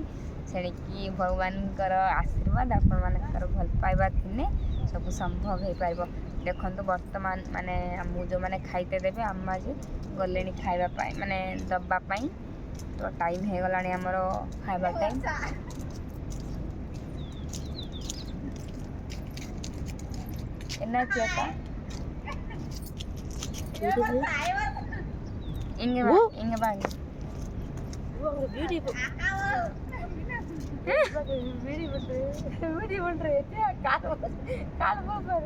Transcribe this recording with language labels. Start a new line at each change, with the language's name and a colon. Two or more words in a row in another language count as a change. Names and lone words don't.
Odia: ସେଣିକି ଭଗବାନଙ୍କର ଆଶୀର୍ବାଦ, ଆପଣମାନଙ୍କର ଭଲ ପାଇବା ଥିଲେ ସବୁ ସମ୍ଭବ ହେଇପାରିବ। ଦେଖନ୍ତୁ ବର୍ତ୍ତମାନ ମାନେ ଆମକୁ ଯେଉଁମାନେ ଖାଇତେ ଦେବେ, ଆମ ଆଜି ଗଲେଣି ଖାଇବା ପାଇଁ, ମାନେ ଦେବା ପାଇଁ। ତ ଟାଇମ୍ ହେଇଗଲାଣି ଆମର ଖାଇବା ଟାଇମ୍।
Tamil: என்னாச்சு இங்க வா, இங்க வாங்க. வீடியோ பண்றேன், கால் போகாது.